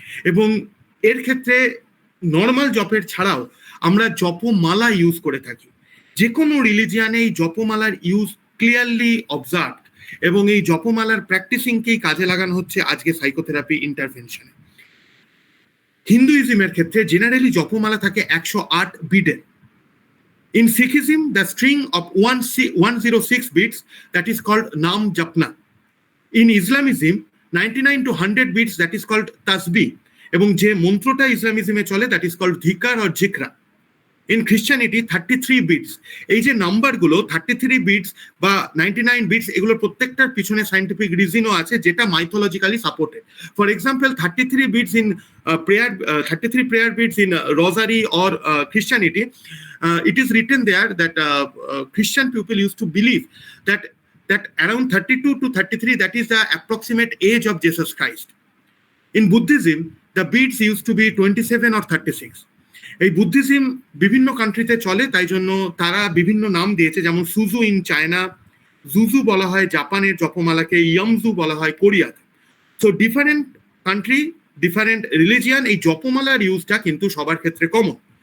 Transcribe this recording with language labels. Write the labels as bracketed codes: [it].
[bn] এবং এর ক্ষেত্রে নর্মাল জপের ছাড়াও আমরা জপমালা ইউজ করে থাকি। যে কোনো রিলিজিয়ানে এই জপমালার ইউজ ক্লিয়ারলি অবজার্ভ, এবং এই জপমালার প্র্যাকটিসিংকেই কাজে লাগানো হচ্ছে আজকে সাইকোথেরাপি ইন্টারভেনশনে। হিন্দুইজমের ক্ষেত্রে জেনারেলি জপমালা থাকে 108 বিডের। [en] In Sikhism, the string of 106 beats, that is called Nam Japna. In Islamism, 99 to 100 beats, that is called Tasbih. [bn] এবং যে মন্ত্রটা ইসলামিজমে চলে, [en] that is called Dhikar or Jikra. In Christianity, 33 beats. [bn] এই যে নাম্বারগুলো 33 beats বা 99 beats, এগুলোর প্রত্যেকটার পিছনে সায়েন্টিফিক রিজনও আছে যেটা মাইথোলজিক্যালি supported. [en] For example, 33 beats in prayer, 33 prayer beats in rosary or Christianity. It is written there that Christian people used to believe that around 32 to 33, that is the approximate age of Jesus Christ. In Buddhism, the beats used to be 27 or 36. [bn] এই Buddhism বিভিন্ন কান্ট্রিতে চলে, তাই জন্য তারা বিভিন্ন নাম দিয়েছে, যেমন সুজু ইন চায়না, জুজু বলা হয় জাপানের জপমালাকে, ইয়ামজু বলা হয় কোরিয়াতে। So different country, different religion, এই জপমালার ইউজটা কিন্তু সবার ক্ষেত্রে কমন।